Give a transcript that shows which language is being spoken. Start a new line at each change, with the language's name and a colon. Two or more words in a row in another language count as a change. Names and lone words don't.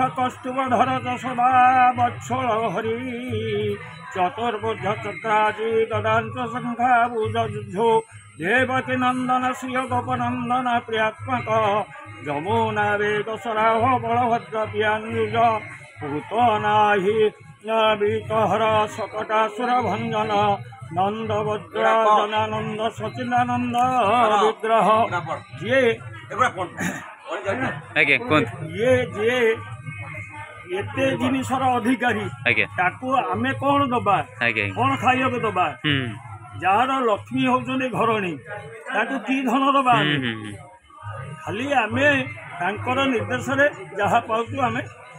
Sanskrit: कौस्तुभधर सदा वत्सल हरि चतुर्भुज चक्राजी गदांच शंखाभुजो देवकी नंदन श्रिय गोपनंदन प्रियात्मक जमुना वेग सराह बलभद्र पियानुज पूतनाहि विकहर सकटासुर भंजन नंद वज्राजनानंद सचिदानंद विग्रह
Odia: ଯେ ଏତେ ଜିନିଷର ଅଧିକାରୀ ତାଙ୍କୁ ଆମେ କଣ ଦେବା କଣ ଖାଇବା ଦେବା ଯାର ଲକ୍ଷ୍ମୀ ହେଉଛନ୍ତି ଘରଣୀ ତାଙ୍କୁ କି ଧନ ଦେବା ଖାଲି ଆମେ ତାଙ୍କର ନିର୍ଦ୍ଦେଶ ରେ ଯାହା ପାଉଛୁ ଆମେ